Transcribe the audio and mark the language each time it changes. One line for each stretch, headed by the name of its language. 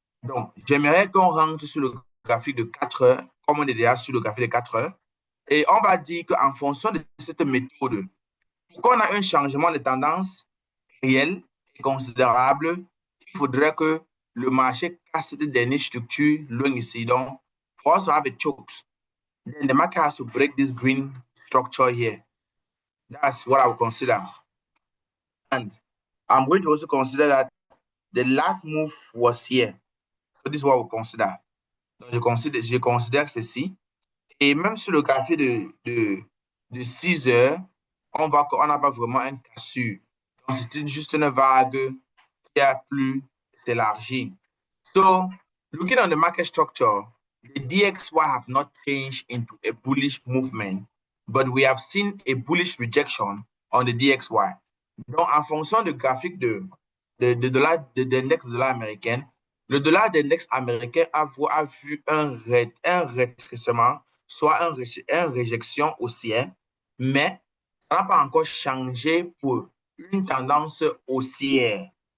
French: Donc, j'aimerais qu'on rentre sur le graphique de 4 heures, comme on est déjà sur le graphique de 4 heures, et on va dire qu'en fonction de cette méthode, pour qu'on ait un changement de tendance réel et considérable, il faudrait que le marché casse cette dernière structure loin ici.
English: Donc, for us to have a chokes, then the market has to break this green structure here. That's what I would consider. And I'm going to also consider that the last move was here. So this is what we consider.
French: Donc, je considère ceci. Et même sur le graphique de 6 heures, on voit qu'on n'a pas vraiment un cas sûr. Donc, c'est juste une vague qui a plus élargie.
English: So, looking on the market structure, the DXY have not changed into a bullish movement, but we have seen a bullish rejection on the DXY.
French: Donc, en fonction du graphique de dollar, de l'index de dollar américain, le dollar d'index américain a vu un rétrécissement, soit un réjection haussière, mais ça n'a pas encore changé pour une tendance haussière.